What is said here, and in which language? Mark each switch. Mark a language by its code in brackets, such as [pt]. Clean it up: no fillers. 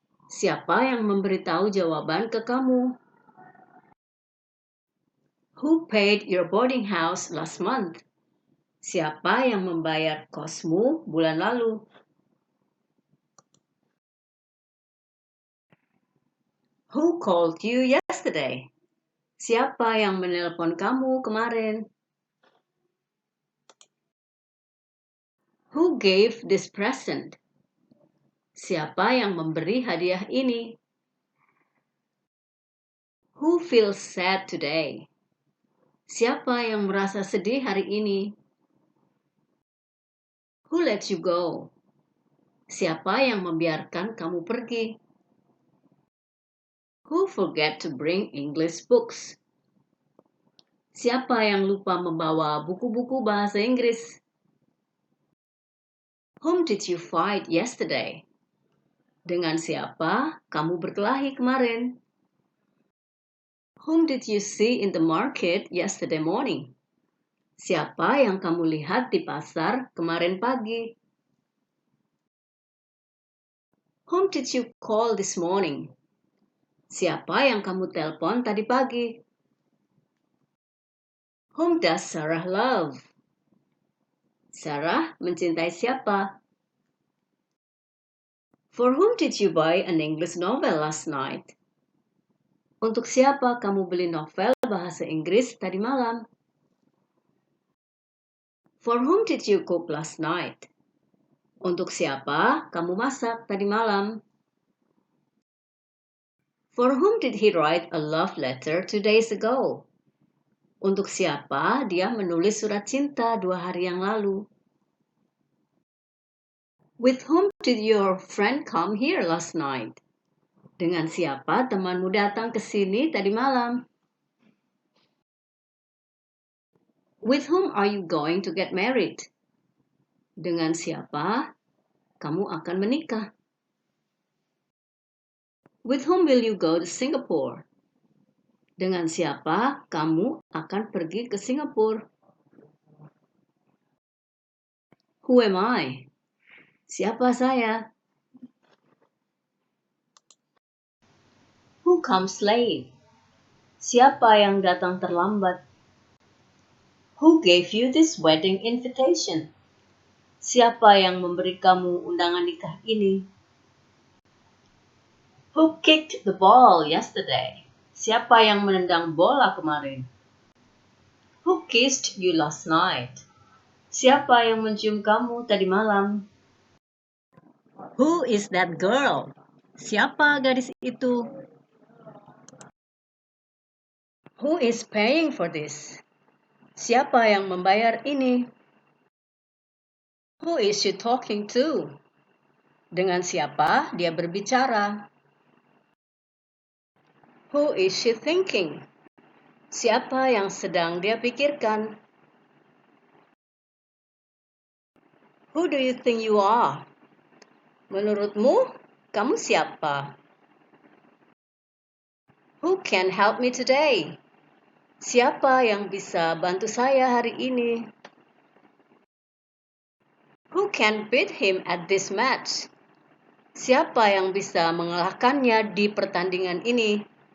[id] Siapa yang memberitahu jawaban ke kamu? [en] Who paid your boarding house last month? [id] Siapa yang membayar kosmu bulan lalu? [en] Who called you yesterday? [id] Siapa yang menelpon kamu kemarin? [en] Who gave this present? [id] Siapa yang memberi hadiah ini? [en] Who feels sad today? [id] Siapa yang merasa sedih hari ini? [en] Who let you go? [id] Siapa yang membiarkan kamu pergi? [en] Who forget to bring English books? [id] Siapa yang lupa membawa buku-buku bahasa Inggris? [en] Whom did you fight yesterday? [id] Dengan siapa kamu berkelahi kemarin? [en] Whom did you see in the market yesterday morning? [id] Siapa yang kamu lihat di pasar kemarin pagi? [en] Whom did you call this morning? [id] Siapa yang kamu telepon tadi pagi? [en] Whom does Sarah love? [id] Sarah mencintai siapa? [en] For whom did you buy an English novel last night? [id] Untuk siapa kamu beli novel bahasa Inggris tadi malam? [en] For whom did you cook last night? [id] Untuk siapa kamu masak tadi malam? [en] For whom did he write a love letter 2 days ago? [id] Untuk siapa dia menulis surat cinta 2 hari yang lalu? [en] With whom did your friend come here last night? [id] Dengan siapa temanmu datang ke sini tadi malam? [en] With whom are you going to get married? [id] Dengan siapa kamu akan menikah? [en] With whom will you go to Singapore? [id] Dengan siapa kamu akan pergi ke Singapura? [en] Who am I? [id] Siapa saya? [en] Who comes late? [id] Siapa yang datang terlambat? [en] Who gave you this wedding invitation? [id] Siapa yang memberi kamu undangan nikah ini? [en] Who kicked the ball yesterday? [id] Siapa yang menendang bola kemarin? [en] Who kissed you last night? [id] Siapa yang mencium kamu tadi malam? [en] Who is that girl? [id] Siapa gadis itu? [en] Who is paying for this? [id] Siapa yang membayar ini? [en] Who is she talking to? [id] Dengan siapa dia berbicara? [en] Who is she thinking? [id] Siapa yang sedang dia pikirkan? [en] Who do you think you are? [id] Menurutmu, kamu siapa? [en] Who can help me today? [id] Siapa yang bisa bantu saya hari ini? [en] Who can beat him at this match? [id] Siapa yang bisa mengalahkannya di pertandingan ini?